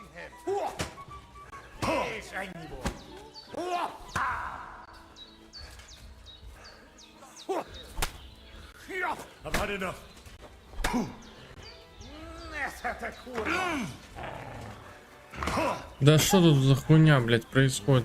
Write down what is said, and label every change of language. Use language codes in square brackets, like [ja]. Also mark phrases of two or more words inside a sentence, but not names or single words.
[hu] És ennyi volt. [en] I've had enough. [hu] Te kurва! [ru] Да что тут за хуйня, блядь, происходит?